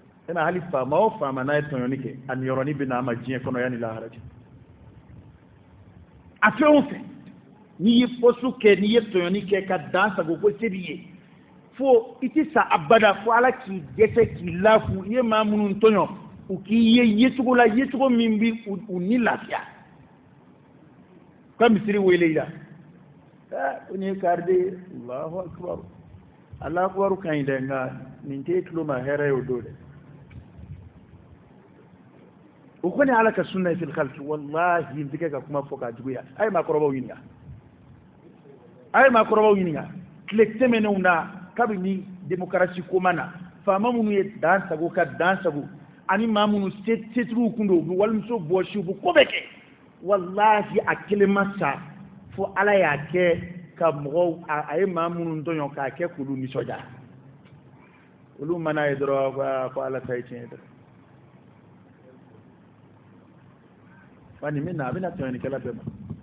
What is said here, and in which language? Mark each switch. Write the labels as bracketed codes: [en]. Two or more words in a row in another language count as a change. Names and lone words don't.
[bm] ina hali faama o faama n'a ye tɔɲɔni kɛ a niyɔrɔni bɛ n'a ma diɲɛ kɔnɔ yanni lahara cɛ a fɛn o fɛn n'i ye fɔsu kɛ n'i ye tɔɲɔni kɛ ka dan sago ko se b'i ye fo i ti sa abada fo ala k'i dɛsɛ k'i lafu i ye maa minnu tɔɲɔ u k'i ye yecogo la yecogo min bi u ni lafiya ka misiri wele i la ko nin ye kaari de [ar] الله أكبر الله أكبر [bm] ka ɲi dɛ nka nin tɛ tulo ma hɛrɛ ye o don dɛ o kɔni ala ka [ar] سنة في الخلق [bm] wallahi n tɛ kɛ ka kuma fɔ k'a juguya a ye maakɔrɔbaw ɲininka a ye maakɔrɔbaw ɲininka tile tɛmɛnenw na kabini démocratie ko ma na faama minnu ye dan sago ka dan sago ani maa minnu setigiw kun don u bɛ walimuso bɔsi u bɛ ko bɛɛ kɛ wallahi a kelen ma sa fo ala y'a kɛ ka mɔgɔw a ye maa minnu tɔɲɔ k'a kɛ k'olu nisɔndiya olu mana ye dɔrɔn ko ala ta ye tiɲɛ dɔrɔn wa nin bɛ na a bɛna tɔɲɔnikɛla bɛɛ ma